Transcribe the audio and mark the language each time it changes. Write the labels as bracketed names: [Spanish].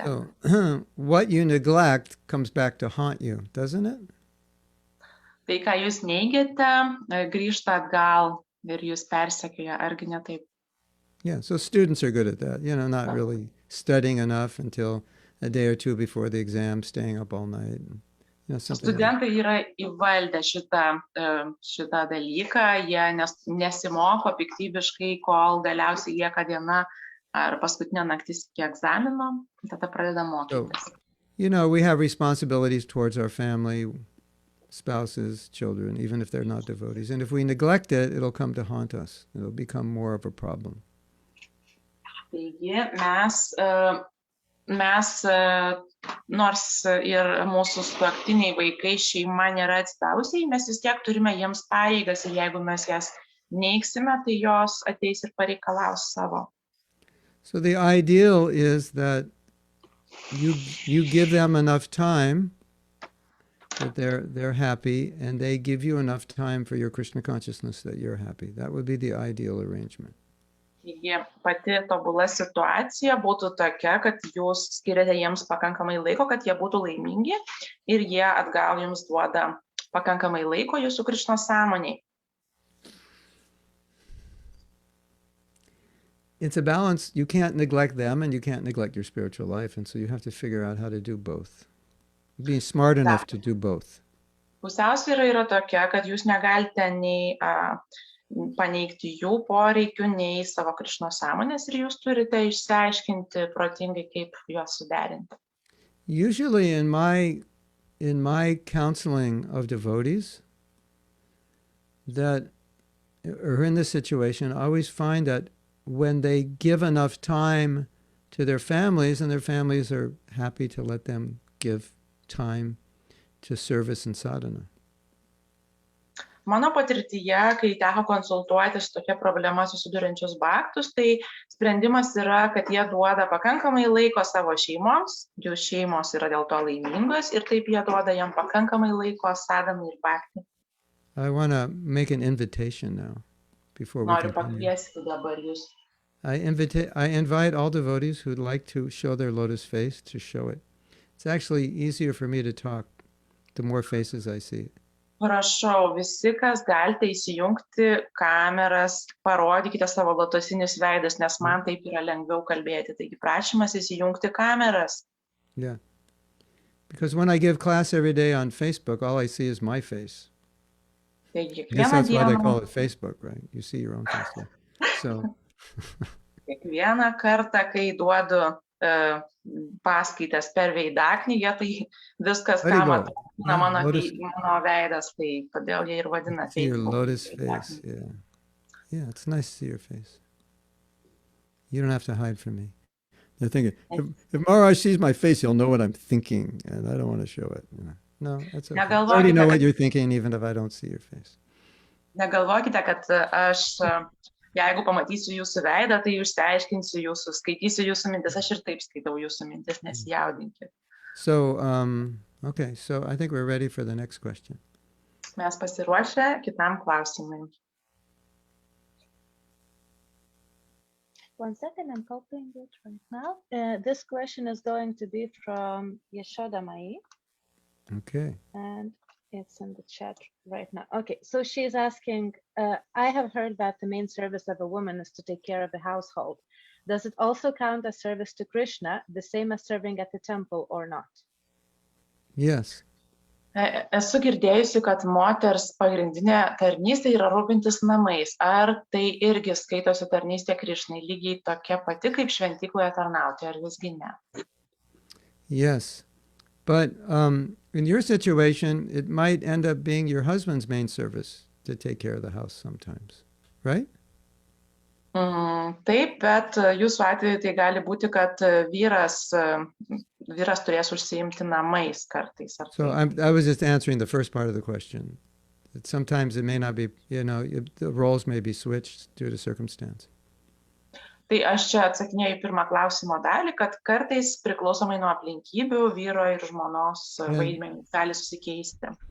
[English] So, what you neglect comes back to haunt you, doesn't it? [Lithuanian] Tai, ką jūs neigiate, grįžta atgal ir jūs persekioja, argi ne taip? [English] Yeah, so students are good at that, not really studying enough until a day or two before the exam, staying up all night. [Lithuanian] Studentai yra įvaldę šitą dalyką, jie nesimoko piktybiškai, kol galiausiai lieka diena ar paskutinė naktis iki egzamino, tada pradeda mokytis. [English] We have responsibilities towards our family, spouses, children, even if they're not devotees. And if we neglect it, it'll come to haunt us. It'll become more of a problem. [Lithuanian] Taigi mes nors ir mūsų sutuoktiniai vaikai šeima nėra atsidavusiai, mes vis tiek turime jiems pareigas ir jeigu mes jas neigsime, tai jos ateis ir pareikalaus savo. [English] So the ideal is that you give them enough time that they're happy, and they give you enough time for your Krishna consciousness that you're happy. That would be the ideal arrangement. [Lithuanian] Taigi pati tobula situacija būtų tokia, kad jūs skiriate jiems pakankamai laiko, kad jie būtų laimingi ir jie atgal jums duoda pakankamai laiko jūsų Krišnos sąmonei. [English] It's a balance. You can't neglect them and you can't neglect your spiritual life, and so you have to figure out how to do both. Be smart enough to do both. [Lithuanian] Pusiausvyra yra tokia, kad jūs negalite nei paneigti jų poreikių, nei savo Krišnos sąmonės ir jūs turite išsiaiškinti protingai, kaip juos suderinti. [English] Usually in my counseling of devotees that are in this situation, I always find that when they give enough time to their families, and their families are happy to let them give time to service and sadhana. [Lithuanian] Mano patirtyje, kai teko konsultuoti su tokia problema susiduriančius bhaktus, tai sprendimas yra, kad jie duoda pakankamai laiko savo šeimoms, jų šeimos yra dėl to laimingos ir taip jie duoda jam pakankamai laiko sadhanai ir bhakti. [English] I want to make an invitation now before we [Lithuanian] Noriu [English] continue. [Lithuanian] pakviesti dabar jūs. [English] I invite all devotees who'd like to show their lotus face to show it. It's actually easier for me to talk the more faces I see. [Lithuanian] Prašau, visi, kas galite įsijungti kameras, parodykite savo lotosinius veidus, nes man taip yra lengviau kalbėti. Taigi prašymas įsijungti kameras. [English] Yeah. Because when I give class every day on Facebook, all I see is my face. [Lithuanian] Taigi, [English] I guess that's why they call [Lithuanian] kiekvieną [English] it Facebook, right? You see your own face there. So, [Lithuanian] kartą, kai duodu paskaitas per veidaknygę, tai viskas, ką matau, mano veidas, tai todėl jie ir vadina [English] see your Facebook. lotus face. Yeah. Yeah, it's nice to see your face. You don't have to hide from me. They're thinking, if Maharaj sees my face, he'll know what I'm thinking, and I don't want to show it. No, that's okay. I already know what you're thinking, even if I don't see your face. [Lithuanian] Negalvokite, kad aš Jeigu pamatysiu jūsų veidą, tai išsiaiškinsiu jūsų, skaitysiu jūsų mintis. Aš ir taip skaitau jūsų mintis, nesijaudinkit. [English] So, okay, so I think we're ready for the next question. [Lithuanian] Mes pasiruošę kitam klausimui. [English] One second, I'm copying it right now. This question is going to be from Yashoda Mai, Okay. and it's in the chat right now. Okay, so she's asking, I have heard that the main service of a woman is to take care of the household. Does it also count as service to Krishna, the same as serving at the temple or not? Yes. [Lithuanian] Esu girdėjusi, kad moters pagrindinė tarnystė yra rūpintis namais. Ar tai irgi skaitosi tarnystė Krišnai lygiai tokia pati kaip šventykloje tarnauti, ar visgi ne? [English] Yes. But in your situation, it might end up being your husband's main service to take care of the house sometimes, right? [Lithuanian] Taip, bet jūsų atveju tai gali būti, kad vyras turės užsiimti namais kartais. [English] So I was just answering the first part of the question. That sometimes it may not be, the roles may be switched due to circumstance. [Lithuanian] Tai aš čia atsakinėjau į pirmą klausimo dalį, kad kartais priklausomai nuo aplinkybių vyro ir žmonos vaidmenys gali susikeisti.